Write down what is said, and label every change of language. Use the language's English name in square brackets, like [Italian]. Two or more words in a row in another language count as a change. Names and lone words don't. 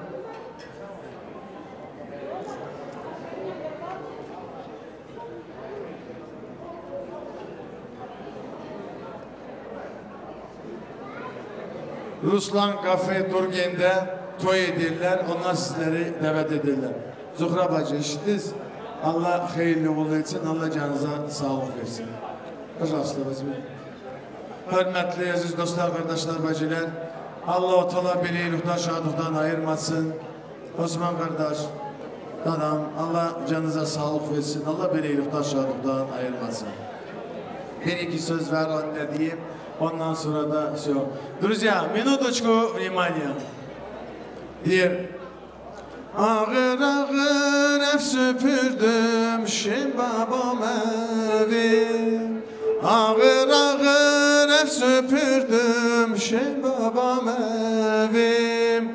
[Turkish] Ruslan Kafe Turgen'de toy edirler, onlar sizleri davet edirler. Zuhra bacı eşitiz. Allah hayırlı uğurlu etsin, Allah canınıza sağlık versin. [Russian] Pожалуйста, возьми. [Turkish] Hürmetli aziz dostlar, kardeşler, bacılar. Allah-u Teala beni iyilikten, şadıktan ayırmasın. Osman kardeş, dadam, Allah canınıza sağlık versin. Allah beni iyilikten, şadıktan ayırmasın. Bir iki söz ver anne diyeyim. Ondan sonra da все. [Russian] Друзья, минуточку внимания. [Turkish] Diğer. Ağır ağır ev süpürdüm, şim babam evi. Ağır ağır ev süpürdüm, şim babam evim.